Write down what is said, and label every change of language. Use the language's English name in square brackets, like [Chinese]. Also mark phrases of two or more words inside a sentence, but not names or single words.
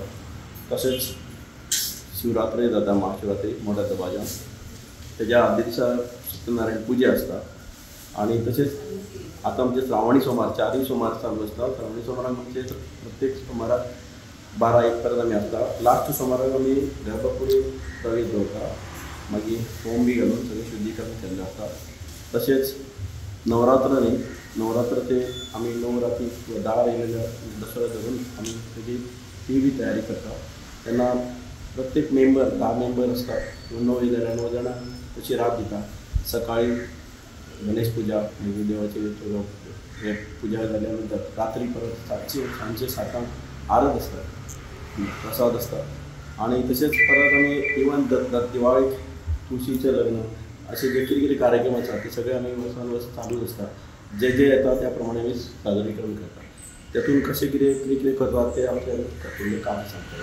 [Marathi] तसेच शिवरात्री जाता, महाशिवरात्री मोठ्या दबाजान, त्याच्या आदल्या दिवसा सत्यनारायण पूजा असतात. आणि तसेच आता आमचे श्रावणी सोमवार 4ही सोमवार चालू असतात. श्रावणी सोमवारात म्हणजे प्रत्येक सोमवारात 12-1 पर्यंत आम्ही असता. [Konkani] लास्ट सोमवाराक आम्ही गर्भपुरी प्रवेश दवरता, मागीर होम बी घालून सगळें शुद्धीकरण केल्लें आसता. तशेंच नवरात्राचे आमी 9 राती 10 येयलेल्या दसरो धरून आमी तेजी ती बी तयारी करता. तेन्ना प्रत्येक मेंबर 10 मेंबर असतात. 9 येयले 9 जाणां तशी रात दिता. [Marathi] सकाळी गणेश पूजा म्हणजे देवाची पूजा झाल्यानंतर रात्री परत सांजे 7 आरत असतात, प्रसाद असतात. [Konkani] आणि तसेच परत आम्ही इवन दिवाळीक तुळशीचें लग्न असे जे कितें कार्यक्रम आसात ते सगळे आम्ही वर्सान चालूच असतात. जे येता त्या प्रमाणे आमी सादरीकरण करतात. त्यातून कशें कितें करतात ते आमचे काम सांगतात.